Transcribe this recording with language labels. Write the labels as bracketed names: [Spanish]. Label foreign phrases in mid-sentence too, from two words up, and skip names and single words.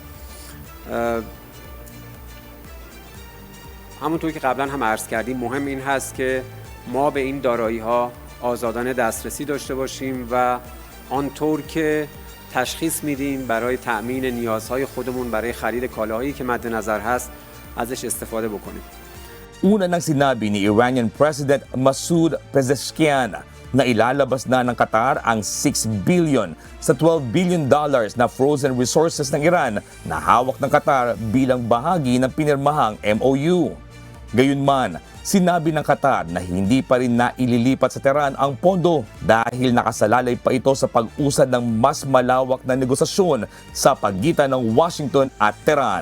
[Persian] همونطور که قبلا هم عرض کردیم مهم این هست که ما به این دارایی‌ها آزادانه دسترسی داشته باشیم و آنطور که تشخیص میدیم برای تأمین نیازهای خودمون برای خرید کالاهایی که مد نظر هست ازش استفاده بکنیم. [Filipino] Una nang sinabi ni [English] Iranian President [Filipino] Masoud Pezeshkian na ilalabas na ng Qatar ang $6 billion sa $12 billion na [English] frozen resources [Filipino] ng Iran na hawak ng Qatar bilang bahagi ng pinirmahang MOU. Gayunman, sinabi ng Qatar na hindi pa rin naililipat sa Tehran ang pondo dahil nakasalalay pa ito sa pag-usad ng mas malawak na negosasyon sa pagitan ng Washington at Tehran.